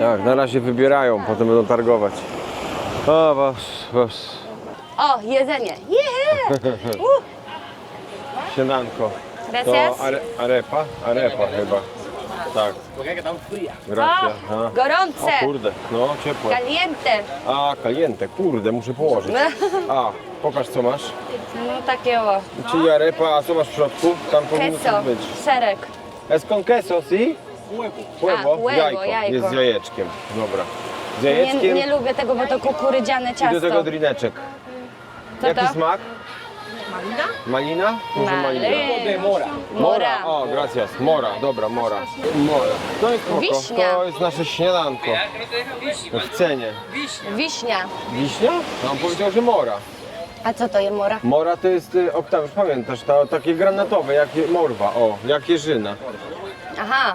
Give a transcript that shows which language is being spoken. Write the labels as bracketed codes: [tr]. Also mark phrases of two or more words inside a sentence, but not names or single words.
[pl] tak, na razie wybierają, potem będą targować. O, was. O, jedzenie. Yeah! Śniadanko. Gracias. To arepa chyba. Tak. Grazie. A. Gorące! O kurde, no ciepłe. Caliente! A, caliente, kurde, muszę położyć. A, pokaż co masz. No takie o. Czyli arepa, a co masz w środku? Tam powinno Queso, coś być. serek. [es] Es con queso, si? Huevo, huevo, [pl] jajko. jajko. Jest z jajeczkiem, dobra. Z Nie, jajeczkiem nie lubię tego, bo to kukurydziane i do ciasto. tego drineczek. Co Jaki to? smak? Malina? Malina? Może malina. Mora. O, gracias. Mora, dobra, mora. Mora. To jest spoko. Wiśnia. To jest nasze śniadanko. W cenie. Wiśnia. Wiśnia? No, on powiedział, że mora. A co to jest mora? Mora to jest, Oktawiusz, pamiętasz, to takie granatowe, jak morwa, o, jak jeżyna. Aha.